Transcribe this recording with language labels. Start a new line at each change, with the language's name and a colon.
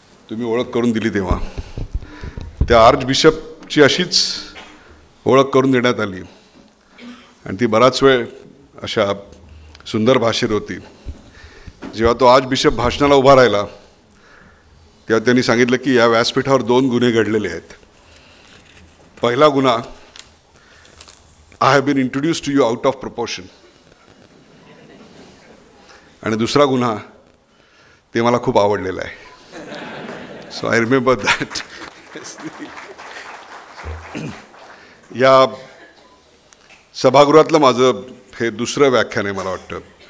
Marathi: तुम्ही ओळख करून दिली तेव्हा त्या आर्च बिशपची अशीच ओळख करून देण्यात आली आणि ती बराच वेळ अशा सुंदर भाषेत होती. जेव्हा तो आर्च बिशप भाषणाला उभा राहिला तेव्हा त्यांनी सांगितलं की या व्यासपीठावर 2 गुन्हे घडलेले आहेत. पहिला गुन्हा,
English: I have been introduce to you out of proportion.
Marathi: आणि दुसरा गुन्हा, ते मला खूप आवडलेलं आहे.
English: So I remember that.
Marathi: या सभागृहातलं माझं हे दुसरं व्याख्यान आहे मला वाटतं.